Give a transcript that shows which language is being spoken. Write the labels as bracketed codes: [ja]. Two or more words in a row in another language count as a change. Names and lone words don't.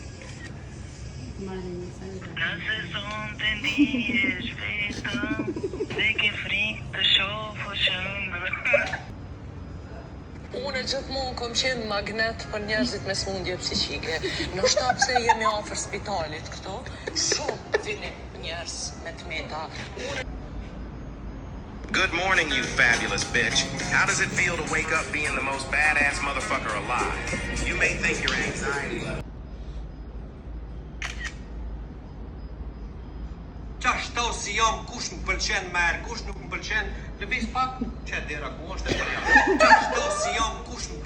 [sq] Nëse sonte ndihesh vetëm, dhe ke frikë të shohësh ëndër. Unë gjithmonë kom qenë magnet për njerëzit me smundje psiqike. Ndoshta pse jemi afër spitalit këtu, shumë vinin njerëz me tmeta. [en] Good morning, you fabulous bitch. How does it feel to wake up being the most badass motherfucker alive? You may think your anxiety level. [sq] Qashto si jam, kush më pëlqen merë, kush nuk më pëlqen, lëviz pak, që dera ku është e përja. Qashto si jam, kush më